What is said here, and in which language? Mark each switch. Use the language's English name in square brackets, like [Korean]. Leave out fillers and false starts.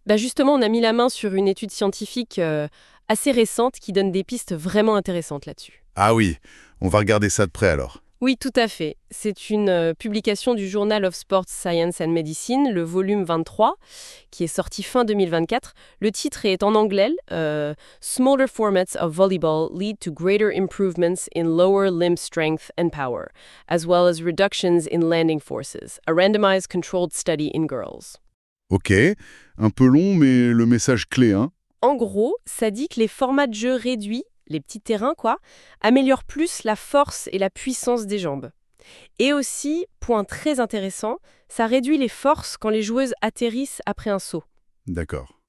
[French] Justement, on a mis la main sur une étude scientifique assez récente qui donne des pistes vraiment intéressantes là-dessus. Ah oui, on va regarder ça de près alors. Oui, tout à fait. C'est une publication du Journal of Sports Science and Medicine, le volume 23, qui est sorti fin 2024. Le titre est en anglais. [English] Smaller formats of volleyball lead to greater improvements in lower limb strength and power, as well as reductions in landing forces. A randomized controlled study in girls. [French] Ok, un peu long, mais le message clé, hein. En gros, ça dit que les formats de jeu réduits, les petits terrains quoi, améliorent plus la force et la puissance des jambes. Et aussi, point très intéressant, ça réduit les forces quand les joueuses atterrissent après un saut. D'accord.